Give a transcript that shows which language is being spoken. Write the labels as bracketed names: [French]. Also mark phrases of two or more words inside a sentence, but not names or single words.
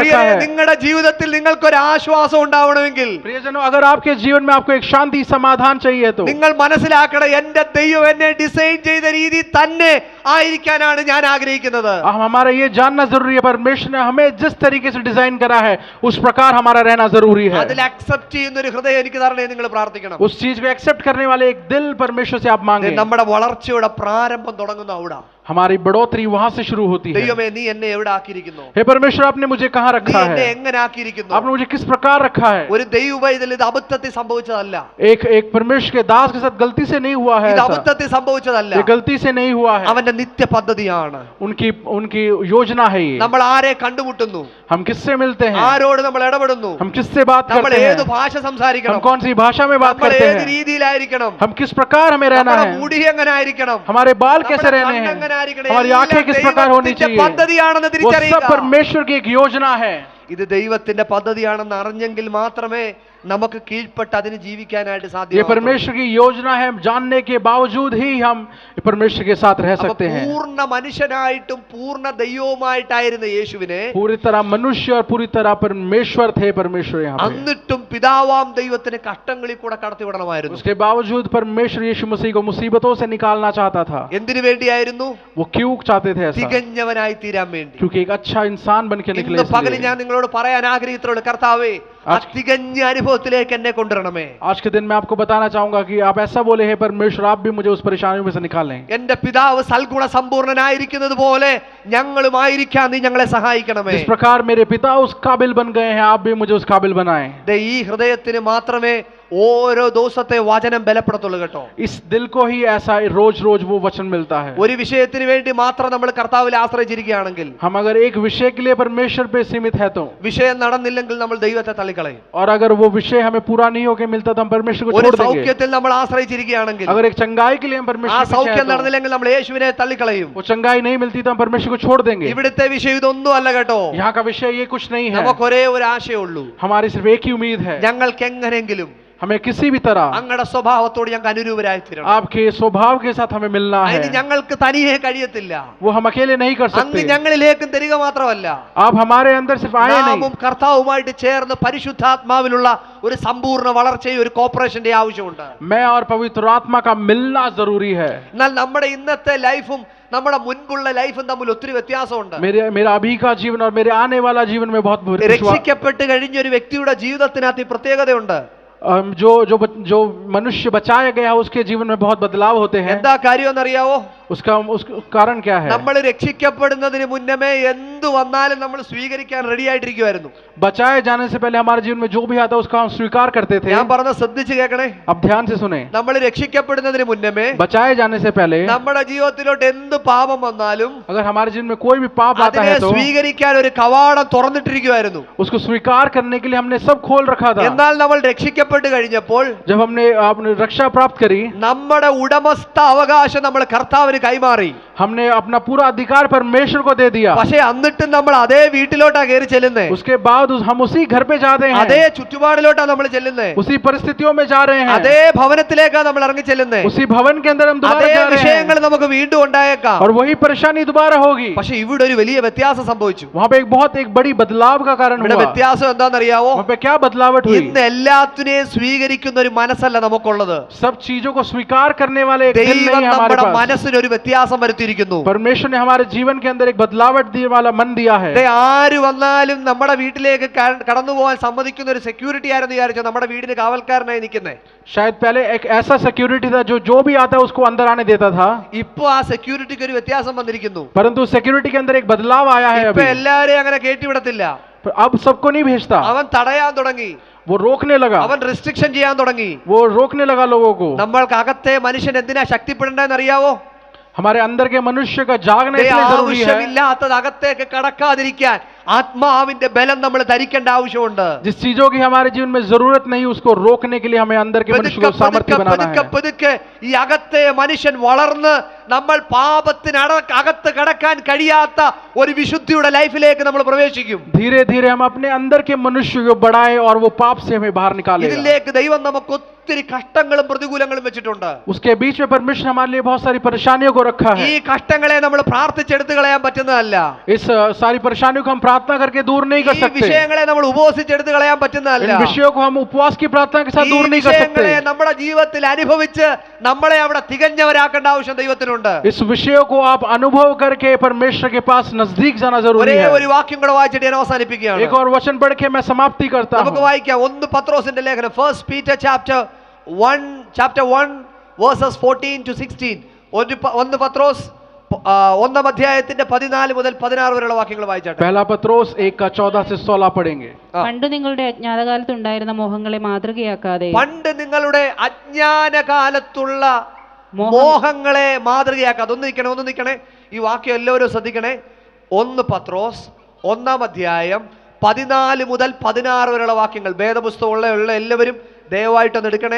[Malayalam] പ്രിയരേ, [Hindi] है। [Malayalam] നിങ്ങളുടെ ജീവിതത്തിൽ നിങ്ങൾക്കൊരു ആശ്വാസം ഉണ്ടാവണമെങ്കിൽ [Hindi] प्रियजनों, अगर आपके जीवन में आपको एक शांति समाधान चाहिए तो [Malayalam] നിങ്ങൾ മനസ്സിലാക്കണം, എന്റെ ദൈവം എന്നെ ഡിസൈൻ ചെയ്ത രീതി തന്നെ ആയിരിക്കാനാണ് ഞാൻ ആഗ്രഹിക്കുന്നത്. [Hindi] हमारा ये जानना जरूरी है परमेश्वर ने हमें जिस तरीके से डिजाइन करा है उस प्रकार हमारा रहना जरूरी है। [Malayalam] അതിൽ അക്സെപ്റ്റ് ചെയ്യുന്ന ഒരു ഹൃദയം എനിക്ക് തരണേ നിങ്ങൾ പ്രാർത്ഥിക്കണം. [Hindi] उस चीज को एक्सेप्ट करने वाले एक दिल परमेश्वर से आप मांगे। [Malayalam] നമ്മുടെ വളർച്ചയുടെ പ്രാരംഭം തുടങ്ങുന്ന അവിടെ [Hindi] हमारी बढ़ोतरी वहां से शुरू होती है। [Malayalam] ദൈവമേ, നീ എന്നെ എവിടെ ആക്കിയിരിക്കുന്നു, [Hindi] हे परमेश्वर आपने मुझे कहाँ [Malayalam] നീ [Hindi] रखा [Malayalam] എന്നെ [Hindi] है, [Malayalam] എങ്ങനെ ആക്കിയിരിക്കുന്നു. [Hindi] आपने मुझे किस प्रकार रखा है। [Malayalam] ഒരു ദൈവവൈതൽ ഇത് അബദ്ധത്തിൽ സംഭവിച്ചതല്ല, [Hindi] एक एक परमेश्वर के दास के साथ गलती से नहीं हुआ है [Malayalam] ഇത് [Hindi] ऐसा। [Malayalam] അബദ്ധത്തിൽ സംഭവിച്ചതല്ല, [Hindi] ये गलती से नहीं हुआ है, [Malayalam] അവന്റെ നിത്യ പദ്ധതിയാണ്. [Hindi] उनकी उनकी योजना है ये। [Malayalam] നമ്മൾ ആരെ കണ്ടുമുട്ടുന്നു, [Hindi] हम किससे मिलते हैं, [Malayalam] ആരോട് നമ്മൾ ഇടപെടുന്നു, [Hindi] हम किससे बात [Malayalam] നമ്മൾ [Hindi] करते [Malayalam] ഏത് [Hindi] हैं, [Malayalam] ഭാഷ [Hindi] हम [Malayalam] സംസാരിക്കണം, [Hindi] कौन सी भाषा में बात [Malayalam] നമ്മൾ [Hindi] करते [Malayalam] ഏത് [Hindi] हैं, [Malayalam] രീതിയിലായിരിക്കണം, [Hindi] हम किस प्रकार हमें रहना [Malayalam] നമ്മുടെ [Hindi] है, [Malayalam] മുടി എങ്ങനെ ആയിരിക്കണം, [Hindi] हमारे बाल कैसे [Malayalam] നമ്മുടെ [Hindi] रहने [Malayalam] കണ്ണ് [Hindi] हैं, [Malayalam] എങ്ങനെ ആയിരിക്കണം, [Hindi] हमारी आंखें किस प्रकार होनी [Malayalam] ദൈവത്തിന്റെ [Hindi] चाहिए, [Malayalam] പദ്ധതിയാണെന്ന് [Hindi] वो सब [Malayalam] തിരിച്ചറിയുക. [Hindi] परमेश्वर की एक योजना है। [Malayalam] ഇത് ദൈവത്തിന്റെ പദ്ധതിയാണെന്ന് അറിഞ്ഞെങ്കിൽ മാത്രമേ നമുക്ക് കീഴ്പ്പെട്ട് അതിന് ജീവിക്കാനായിട്ട് [Hindi] ये [Malayalam] സാധ്യമാകൂ. [Hindi] परमेश्वर की योजना है, जानने के बावजूद ही हम परमेश्वर के साथ रह [Malayalam] അപ്പൊ [Hindi] सकते हैं। [Malayalam] പൂർണ്ണ മനുഷ്യനായിട്ടും പൂർണ്ണ ദൈവവുമായിട്ടായിരുന്ന യേശുവിനെ [Hindi] पूरी तरह मनुष्य और पूरी तरह परमेश्वर थे परमेश्वर यहाँ पे। [Malayalam] എന്നിട്ടും പിതാവാം ദൈവത്തിന് കഷ്ടങ്ങളിൽ കൂടെ കടത്തിവിടണമായിരുന്നു. [Hindi] उसके बावजूद परमेश्वर यीशु मसीह को मुसीबतों से निकालना चाहता था। [Malayalam] എന്തിനു വേണ്ടിയായിരുന്നു? [Hindi] वो क्यों चाहते थे ऐसा? [Malayalam] തികഞ്ഞവനായി തീരാൻ വേണ്ടി. [Hindi] क्योंकि एक अच्छा इंसान बन के निकले [Malayalam] ഇന്ന് പകൽ [Hindi] इसलिए। [Malayalam] ഞാൻ നിങ്ങളോട് പറയാൻ ആഗ്രഹിച്ചിട്ടുള്ള കർത്താവേ, ആ തികഞ്ഞ അനുഭവത്തിലേക്ക് എന്നെ കൊണ്ടുവരണമേ. [Hindi] आज के दिन मैं आपको बताना चाहूंगा कि आप ऐसा बोले हैं परमेश्वर आप भी मुझे उस परेशानियों में से निकालें। [Malayalam] എന്റെ പിതാവ് സൽഗുണ സമ്പൂർണനായിരിക്കുന്നത് പോലെ ഞങ്ങളുമായിരിക്കാൻ നീ ഞങ്ങളെ സഹായിക്കണമേ. [Hindi] जिस प्रकार मेरे पिता उस काबिल बन गए हैं आप भी मुझे उस काबिल बनाएं। [Malayalam] ഈ ഹൃദയത്തിന് മാത്രമേ ഓരോ ദിവസത്തെ വചനം ബലപ്പെടുത്തുള്ളൂ കേട്ടോ. [Hindi] इस दिल को ही ऐसा रोज रोज वो वचन मिलता है। [Malayalam] ഒരു വിഷയത്തിന് വേണ്ടി മാത്രം നമ്മൾ കർത്താവിൽ ആശ്രയിച്ചിരിക്കുകയാണെങ്കിൽ, [Hindi] हम अगर एक विषय के लिए परमेश्वर पे सीमित है तो, [Malayalam] വിഷയം നടന്നില്ലെങ്കിൽ നമ്മൾ ദൈവത്തെ തള്ളിക്കളയും. [Hindi] और अगर वो विषय हमें पूरा नहीं होके मिलता तो हम परमेश्वर को [Malayalam] ഒരു [Hindi] छोड़ देंगे। [Malayalam] സൗഖ്യത്തിൽ നമ്മൾ ആശ്രയിച്ചിരിക്കുകയാണെങ്കിൽ, [Hindi] अगर एक चंगाई के लिए हम [Malayalam] ആ [Hindi] परमेश्वर पे [Malayalam] സൗഖ്യം [Hindi] हैं तो, [Malayalam] നടന്നില്ലെങ്കിൽ നമ്മൾ യേശുവിനെ തള്ളിക്കളയും. [Hindi] वो चंगाई नहीं मिलती तो हम परमेश्वर को छोड़ देंगे। [Malayalam] ഇവിടുത്തെ വിഷയം ഇതൊന്നും അല്ല കേട്ടോ. [Hindi] यहाँ का विषय ये कुछ नहीं है। [Malayalam] നമുക്ക് ഒരേ ഒരു ആശയമുള്ളൂ, [Hindi] हमारी सिर्फ एक ही उम्मीद है, [Malayalam] ഞങ്ങൾക്ക് എങ്ങനെങ്കിലും [Hindi] हमें किसी भी तरह [Malayalam] അങ്ങയുടെ സ്വഭാവത്തോട് ഞങ്ങൾക്ക് അനുരൂപരായി തീരണം. [Hindi] आपके स्वभाव के साथ हमें मिलना है। [Malayalam] അതിന് ഞങ്ങൾക്ക് തനിയെ കഴിയത്തില്ല. [Hindi] वो हम अकेले नहीं कर [Malayalam] അങ്ങ് [Hindi] सकते। [Malayalam] ഞങ്ങളിലേക്കും തരിക മാത്രമല്ല, [Hindi] आप हमारे अंदर सिर्फ आए [Malayalam] നാമും [Hindi] नहीं, [Malayalam] കർത്താവുമായിട്ട് ചേർന്ന് പരിശുദ്ധാത്മാവിലുള്ള ഒരു സമ്പൂർണ്ണ വളർച്ചയും ഒരു കോപ്പറേഷന്റെ ആവശ്യമുണ്ട്. [Hindi] मैं और पवित्र आत्मा का मिलना जरूरी है। [Malayalam] എന്നാൽ നമ്മുടെ ഇന്നത്തെ ലൈഫും നമ്മുടെ മുൻപുള്ള ലൈഫും തമ്മിൽ ഒത്തിരി വ്യത്യാസമുണ്ട്. [Hindi] मेरा अभी का जीवन और मेरे आने वाला जीवन में बहुत [Malayalam] രക്ഷിക്കപ്പെട്ട് കഴിഞ്ഞ ഒരു വ്യക്തിയുടെ ജീവിതത്തിനകത്ത് ഈ പ്രത്യേകതയുണ്ട്. [Hindi] जो मनुष्य बचाया गया है उसके जीवन में बहुत बदलाव होते हैं। [Malayalam] എന്താ കാര്യം എന്നറിയാവോ? [Hindi] उसका कारण क्या है? [Malayalam] നമ്മൾ രക്ഷിക്കപ്പെടുന്നതിന് മുന്നമേ എന്തു വന്നാലും നമ്മൾ സ്വീകരിക്കാൻ റെഡി ആയിട്ടിരിക്കുവായിരുന്നു. [Hindi] बचाए जाने से पहले हमारे जीवन में जो भी आता है उसका हम स्वीकार करते थे। [Malayalam] ഞാൻ പറഞ്ഞ ശ്രദ്ധിച്ച് കേൾക്കണേ. [Hindi] अब ध्यान से सुने, [Malayalam] നമ്മൾ രക്ഷിക്കപ്പെടുന്നതിന് മുന്നമേ [Hindi] बचाए जाने से पहले [Malayalam] നമ്മുടെ ജീവിതത്തിലോട്ട് എന്ത് പാപം വന്നാലും [Hindi] अगर हमारे जीवन में कोई भी पाप आता [Malayalam] അതിനെ [Hindi] है तो [Malayalam] സ്വീകരിക്കാൻ ഒരു കവാടം തുറന്നിട്ടിരിക്കുവായിരുന്നു. [Hindi] उसको स्वीकार करने के लिए हमने सब खोल रखा था। [Malayalam] എന്നാൽ നമ്മൾ രക്ഷിക്കപ്പെട്ട് കഴിഞ്ഞപ്പോൾ [Hindi] जब हमने अपनी रक्षा प्राप्त करी, [Malayalam] നമ്മുടെ ഉടമസ്ഥ അവകാശം നമ്മൾ കർത്താവിന് കൈമാറി. [Hindi] हमने अपना पूरा अधिकार परमेश्वर को दे दिया। [Malayalam] പക്ഷേ എന്നിട്ടും നമ്മൾ അതേ വീട്ടിലോട്ടാ കയറി ചെല്ലുന്നേ, [Hindi] उसके बाद हम उसी घर पे जाते हैं, [Malayalam] അതേ ചുറ്റുപാടിലോട്ടാ നമ്മൾ ചെല്ലുന്നേ, [Hindi] उसी परिस्थितियों में जा रहे हैं, [Malayalam] അതേ ഭവനത്തിലേക്കാ നമ്മൾ ഇറങ്ങി ചെല്ലുന്നേ, [Hindi] उसी भवन के अंदर हम दोबारा [Malayalam] അതേ [Hindi] जा रहे [Malayalam] വിഷയങ്ങൾ [Hindi] हैं [Malayalam] നമുക്ക് വീണ്ടും ഉണ്ടായേക്കാം. [Hindi] और वही परेशानी दोबारा होगी। [Malayalam] പക്ഷെ ഇവിടെ ഒരു വലിയ വ്യത്യാസം സംഭവിച്ചു. [Hindi] वहाँ पे एक बड़ी बदलाव का कारण [Malayalam] ഇവിടെ [Hindi] हुआ। [Malayalam] വ്യത്യാസം എന്താണെന്നറിയാവോ? [Hindi] वहाँ पे क्या बदलावट हुई? [Malayalam] ഇന്ന് എല്ലാത്തിനെയും സ്വീകരിക്കുന്ന ഒരു മനസ്സല്ല നമുക്കുള്ളത്. [Hindi] सब चीजों को स्वीकार करने वाले एक दिल [Malayalam] ദൈവം [Hindi] नहीं है हमारे [Malayalam] നമ്മുടെ [Hindi] पास। [Malayalam] മനസ്സിന് ഒരു വ്യത്യാസം വരുത്തിയിരിക്കുന്നു. [Hindi] परमेश्वर ने हमारे जीवन के अंदर एक बदलावट दिए वाला मन दिया है। [Malayalam] ആര് വന്നാലും നമ്മുടെ വീട്ടിലേക്ക് കടന്നു പോകാൻ സമ്മതിക്കുന്ന ഒരു സെക്യൂരിറ്റി ആയിരുന്നു വിചാരിച്ചോ നമ്മുടെ വീടിന് കാവൽക്കാരനായി നിൽക്കുന്നേ. [Hindi] शायद पहले एक ऐसा सिक्योरिटी था जो भी आता है उसको अंदर आने देता था, [Malayalam] ഇപ്പൊ ആ സെക്യൂരിറ്റിക്ക് ഒരു വ്യത്യാസം വന്നിരിക്കുന്നു. [Hindi] परंतु सिक्योरिटी के अंदर एक बदलाव आया है [Malayalam] ഇപ്പൊ [Hindi] अभी। [Malayalam] എല്ലാരെയും അങ്ങനെ കേട്ടിവിടത്തില്ല. [Hindi] अब सबको नहीं भेजता, [Malayalam] അവൻ തടയാൻ തുടങ്ങി, [Hindi] वो रोकने लगा, [Malayalam] അവൻ റെസ്ട്രിക്ഷൻ ചെയ്യാൻ തുടങ്ങി. [Hindi] वो रोकने लगा लोगों को। [Malayalam] നമ്മൾക്ക് അകത്തെ മനുഷ്യൻ എന്തിനാ ശക്തിപ്പെടേണ്ടതെന്ന് അറിയാവോ? [Hindi] हमारे अंदर के मनुष्य का जागना इसलिए जरूरी है। [Malayalam] ആവശ്യമില്ലാത്തത് അകത്തേക്ക് കടക്കാതിരിക്കാൻ ആത്മാവിന്റെ ബലം നമ്മൾ ധരിക്കേണ്ട ആവശ്യമുണ്ട്. [Hindi] जिस चीजों की हमारे जीवन में जरूरत नहीं उसको रोकने के लिए हमें अंदर के मनुष्य को सामर्थ्य बनाना है। [Malayalam] പതുക്കെ ഈ അകത്തെ മനുഷ്യൻ വളർന്ന് നമ്മൾ പാപത്തിന് അകത്ത് കടക്കാൻ കഴിയാത്ത ഒരു വിശുദ്ധിയുടെ ലൈഫിലേക്ക് നമ്മൾ പ്രവേശിക്കും. [Hindi] धीरे धीरे हम अपने अंदर के मनुष्य को बढ़ाए और वो पाप से हमें बाहर निकालेगा। [Malayalam] ഇതിലേക്ക് ദൈവം നമുക്ക് ഒത്തിരി കഷ്ടങ്ങളും പ്രതികൂലങ്ങളും വെച്ചിട്ടുണ്ട്. [Hindi] उसके बीच में परमेश्वर हमारे लिए बहुत सारी परेशानियों को रखा है। [Malayalam] ഈ കഷ്ടങ്ങളെ നമ്മൾ പ്രാർത്ഥിച്ചെടുത്ത് കളയാൻ പറ്റുന്നതല്ല. [Hindi] इस सारी परेशानियों को हम प्रार्थना करके दूर नहीं कर [Malayalam] ഈ [Hindi] सकते। [Malayalam] വിഷയങ്ങളെ നമ്മൾ ഉപവസിച്ചെടുത്ത് കളയാൻ പറ്റുന്നതല്ല. [Hindi] इन विषयों को हम उपवास की प्रार्थना के साथ [Malayalam] ഈ [Hindi] दूर नहीं कर [Malayalam] വിഷയങ്ങളെ [Hindi] सकते। [Malayalam] നമ്മുടെ ജീവിതത്തിൽ അനുഭവിച്ച് നമ്മളെ അവിടെ തികഞ്ഞവരാക്കേണ്ട ആവശ്യം ദൈവത്തിനുണ്ട്. [Hindi] इस विषयों को आप अनुभव करके परमेश्वर के पास नजदीक जाना जरूरी [Malayalam] ഒരേ [Hindi] है। [Malayalam] ഒരു വാക്യം കൂടെ വായിച്ചിട്ട് ഞാൻ അവസാനിപ്പിക്കുകയാണ്. [Hindi] एक और वचन पढ़ के मैं समाप्ति करता [Malayalam] നമുക്ക് [Hindi] हूँ। [Malayalam] വായിക്കാം 1 പത്രോസിന്റെ ലേഖനം, [English] 1 Peter chapter 1 verses 14 to 16. [Malayalam] 1 പത്രോസ് 1 അധ്യായത്തിന്റെ 14 മുതൽ 16 വരെയുള്ള വാക്യങ്ങൾ വായിച്ചാട്ടെ. [Hindi] पहला पत्रोस 1:14 से 16 पढ़ेंगे। [Malayalam] പണ്ട് നിങ്ങളുടെ അജ്ഞാതകാലത്ത് ഉണ്ടായിരുന്ന മോഹങ്ങളെ മാതൃകയാക്കാതെ പണ്ട് നിങ്ങളുടെ അജ്ഞാനകാലത്തുള്ള മോഹങ്ങളെ മാതൃകയാക്കാതെ. ഒന്ന് നിൽക്കണേ ഈ വാക്യം എല്ലാവരും ശ്രദ്ധിക്കണേ. 1 പത്രോസ് 1 അധ്യായം 14 മുതൽ 16 വരെയുള്ള വാക്യങ്ങൾ വേദപുസ്തകമുള്ള എല്ലാവരും ദയവായിട്ടൊന്ന് എടുക്കണേ.